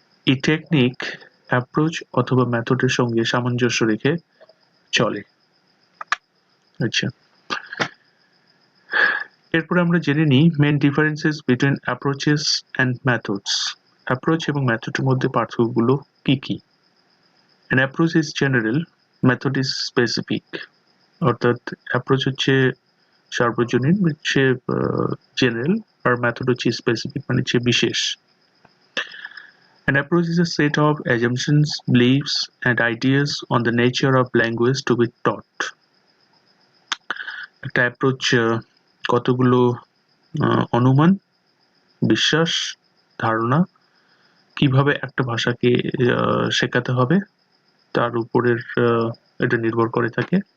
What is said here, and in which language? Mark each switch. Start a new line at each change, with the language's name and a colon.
Bangla: এই technique approach অথবা মেথডের সঙ্গে সামঞ্জস্য রেখে চলে। আচ্ছা, এরপরে আমরা জেনে নিই
English: Main differences between approaches and methods.
Bangla: Approach এবং মেথডের মধ্যে পার্থক্যগুলো কি কি?
English: An approach is general, method is specific.
Bangla: অর্থাৎ অ্যাপ্রোচ হচ্ছে সার্বজনীন, হচ্ছে জেনারেল, আর মেথড হচ্ছে স্পেসিফিক, হচ্ছে বিশেষ।
English: An approach is a set of assumptions, beliefs and ideas on the nature of language to be taught.
Bangla: একটা অ্যাপ্রোচ কতগুলো অনুমান, বিশ্বাস, ধারণা কিভাবে একটা ভাষাকে শেখাতে হবে তার উপরের এটা নির্ভর করে থাকে।